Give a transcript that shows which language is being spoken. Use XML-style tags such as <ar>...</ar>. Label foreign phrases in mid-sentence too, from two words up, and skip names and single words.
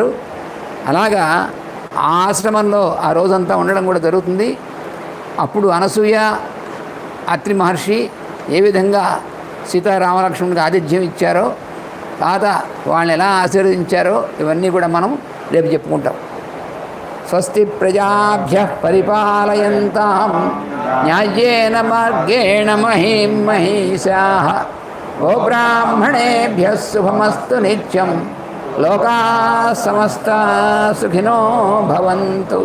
<te>అలాగా ఆ ఆశ్రమంలో ఆ రోజంతా ఉండడం కూడా జరుగుతుంది. అప్పుడు అనసూయ అత్రి మహర్షి ఏ విధంగా సీతారామలక్ష్మణుడికి ఆతిథ్యం ఇచ్చారో, తర్వాత వాళ్ళని ఎలా ఆశీర్వదించారో ఇవన్నీ కూడా మనం రేపు చెప్పుకుంటాం.</te> <sa>స్వస్తి ప్రజాభ్యః పరిపాలయంతాం న్యాయేన మార్గేణ మహీం మహీషాః గోబ్రాహ్మణేభ్యः శుభమస్తు నిత్యం లోకాः సమస్తాः సుఖినో భవంతు.</sa>